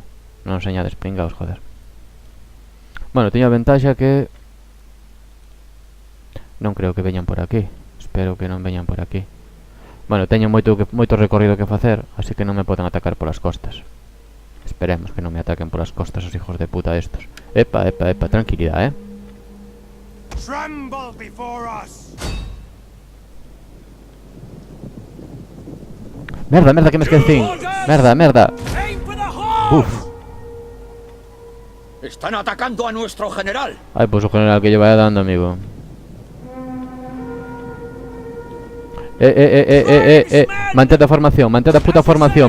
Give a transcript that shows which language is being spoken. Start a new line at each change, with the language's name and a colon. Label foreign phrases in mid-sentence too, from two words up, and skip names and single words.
Galician: Non señades, pringaos, joder. Bueno, teño a ventaxa que... Non creo que veñan por aquí. Espero que non veñan por aquí. Bueno, teño moito recorrido que facer, así que non me poden atacar polas costas. Esperemos que non me ataquen polas costas
Spanish: os hijos de puta estos.
Galician: Epa, tranquilidade,
English: Tremble before us.
Galician: Merda, que me esquecín. Merda. Uf.
Spanish: Están atacando a nuestro general.
Galician: Ay, pues o general
Spanish: que yo vaya dando,
Galician: amigo. Mantén a formación, mantén a puta formación.